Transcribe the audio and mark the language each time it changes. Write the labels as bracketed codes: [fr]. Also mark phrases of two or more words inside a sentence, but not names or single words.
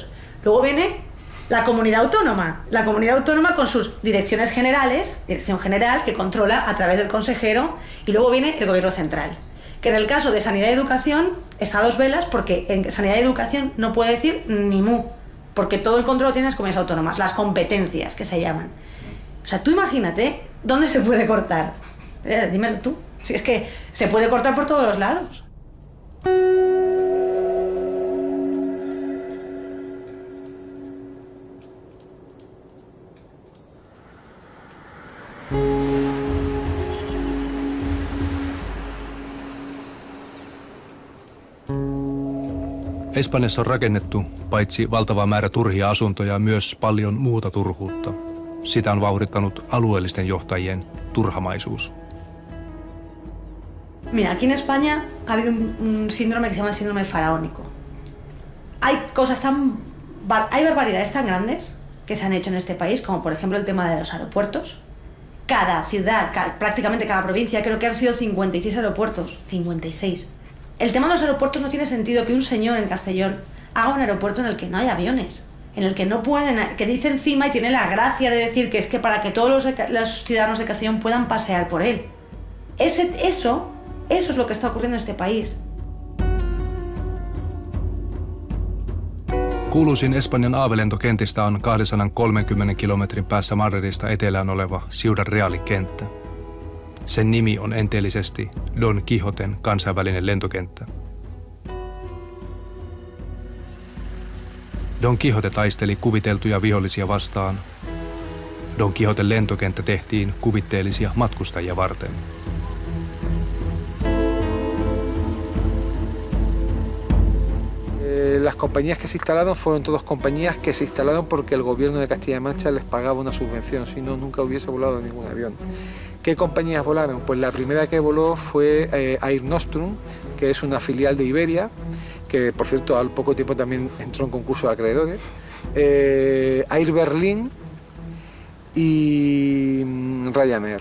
[es] Luego viene la comunidad autónoma con sus direcciones generales, dirección general que controla a través del consejero, y luego viene el gobierno central, que en el caso de sanidad y educación está a 2 velas, porque en sanidad y educación no puede decir ni mu, porque todo el control lo tienen las comunidades autónomas, las competencias que se llaman. O sea, tú imagínate ¿Dónde se puede cortar? Dímelo tú. Si es que se puede cortar por todos los lados. [fi] Espanjassa on rakennettu paitsi valtava määrä turhia asuntoja, myös paljon muuta turhuutta. Sitä on vauhdittanut alueellisten johtajien turhamaisuus. [es] Mira, aquí en España ha habido un síndrome que se llama el síndrome faraónico. Hay barbaridades tan grandes que se han hecho en este país, como por ejemplo el tema de los aeropuertos. Cada ciudad, prácticamente cada provincia, creo que han sido 56 aeropuertos. 56. El tema de los aeropuertos no tiene sentido que un señor en Castellón haga un aeropuerto en el que no hay aviones, en el que no pueden, que dice encima y tiene la gracia de decir que es que para que todos los ciudadanos de Castellón puedan pasear por él. Eso es lo que está ocurriendo en este país. [fi] Kuuluisin Espanjan aavelentokentistä on 230 kilometrin päässä Madridista etelään oleva Ciudad Real-kenttä. Sen nimi on enteellisesti Don Quijoten kansainvälinen lentokenttä. Don Quijote taisteli kuviteltuja vihollisia vastaan. Don Quijoten lentokenttä tehtiin kuvitteellisia matkustajia varten. [es] Las compañías que se instalaron fueron todas compañías que se instalaron porque el gobierno de Castilla-La Mancha les pagaba una subvención, si no nunca hubiese volado ningún avión. ¿Qué compañías volaron? Pues la primera que voló fue Air Nostrum, que es una filial de Iberia, que por cierto al poco tiempo también entró en concurso de acreedores, Air Berlin y Ryanair.